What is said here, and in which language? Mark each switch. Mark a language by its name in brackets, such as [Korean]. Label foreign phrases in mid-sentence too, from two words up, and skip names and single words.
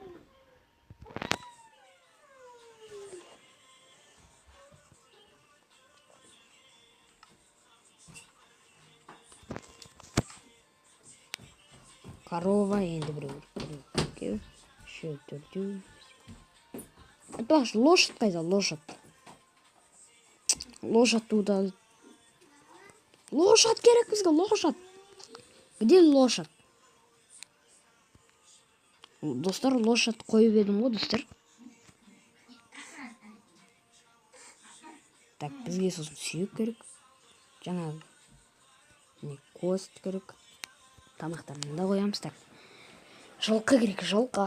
[Kazakh] Корова, енді біреу. Үшеу, төртеу. Айтпақшы, лошадь қайда? [Russian] Лошадь туда. [Kazakh] Лошадь керек бізге, лошадь. [Russian] Где лошадь? [Kazakh] Достар, лошадь қойып едім ғой, достар. Так, бізге сосын сүйек керек. Жаңағы кост керек. Тамақтарын да қоямыз. Так, жылқы керек, жылқы.